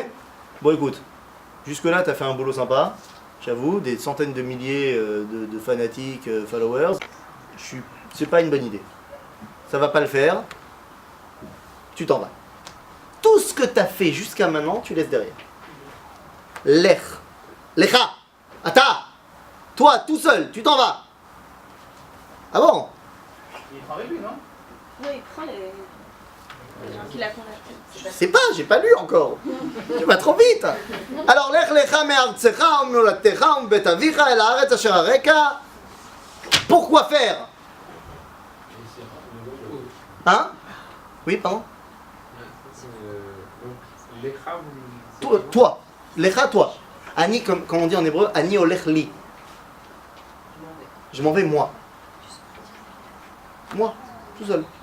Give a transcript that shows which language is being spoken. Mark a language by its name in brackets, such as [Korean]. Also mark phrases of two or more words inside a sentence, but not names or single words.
[French] Bon, écoute, jusque-là, t'as fait un boulot sympa, j'avoue, des centaines de milliers de fanatiques, followers. C'est pas une bonne idée. Ça va pas le faire. Tu t'en vas. Tout ce que t'as fait jusqu'à maintenant, tu laisses derrière. [Hebrew] לך. לך. אתה. [French] Toi, tout seul, tu t'en vas. Ah bon? Il prend avec lui, non? Oui, il prend les gens qui la convertissent. Je sais pas, j'ai pas lu encore. Tu vas trop vite. Alors, [Hebrew] לך לך מארצך וממולדתך ומבית אביך אל הארץ אשר אראך. [French] Pourquoi faire? Hein? Oui, pardon? Toi. Lecha, toi. Ani, comme on dit en hébreu, [Hebrew] אני הולך לי. [French] Je m'en vais moi. Moi, tout seul.